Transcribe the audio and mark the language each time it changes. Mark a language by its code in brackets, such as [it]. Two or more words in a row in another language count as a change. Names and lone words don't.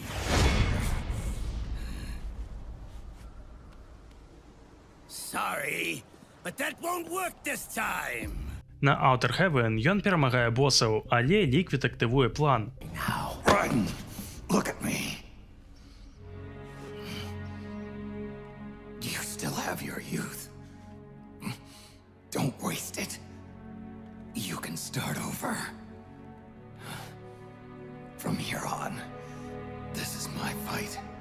[en] Sorry, but that won't work this time. [be] На Outer Heaven ён перамагае босаў, але Ліквід актывуе план. [en] Now, run. Look at me. You still have your youth. Don't waste it. You can start over. From here on, this is my fight.